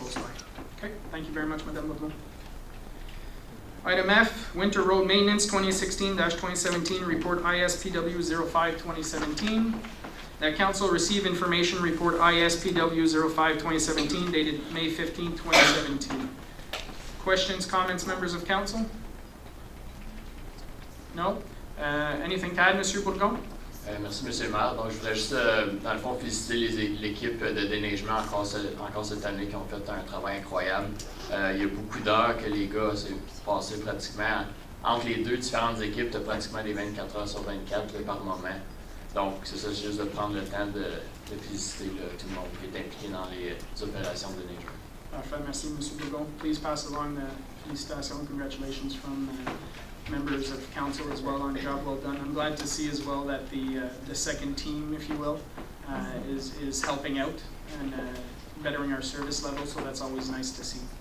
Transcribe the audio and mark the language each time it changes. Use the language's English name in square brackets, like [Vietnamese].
[English] close by. Okay, thank you very much, Madame Bourdon. Item F, Winter Road Maintenance 2016-2017 Report ISPW 05-2017. That council receive information report ISPW 05-2017 dated May 15, 2017. Questions, comments, members of council? No? Anything to add, Monsieur Bourgon? [French] Merci, Monsieur le maire. Donc, je voudrais juste, dans le fond, féliciter l'équipe de déneigement encore cette année qui ont fait un travail incroyable. Il y a beaucoup d'heures que les gars s'est passé pratiquement entre les deux différentes équipes, pratiquement des 24 heures sur 24 là, par moment. Donc, c'est ça, juste de prendre le temps de féliciter tout le monde qui est impliqué dans les opérations de déneigement. Parfait, merci, Monsieur Bourgon. [English] Please pass along the felicitations, congratulations from members of council as well on a job well done. I'm glad to see as well that the second team, if you will, is helping out and bettering our service level, so that's always nice to see.